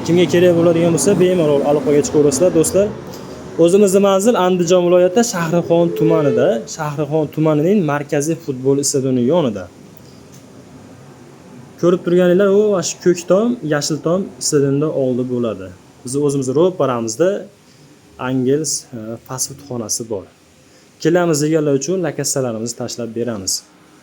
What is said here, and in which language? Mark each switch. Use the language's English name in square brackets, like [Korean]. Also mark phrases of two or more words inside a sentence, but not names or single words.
[Uzbek] Kimga kerak bo'ladigan bo'lsa, bemalol aloqaga chiqaverasizlar do'stlar. O'zimizning manzil Andijon viloyati Shahrixon tumanida, Shahrixon tumanining markaziy futbol stadioni yonida. Ko'rib turganinglar, u shu ko'k tom, yashil tom stadionda oldi bo'ladi. Biz o'zimiz ro'paramizda Angels fast food xonasi bor. Kelamiz deganlar uchun lokatsiyalarimizni tashlab beramiz.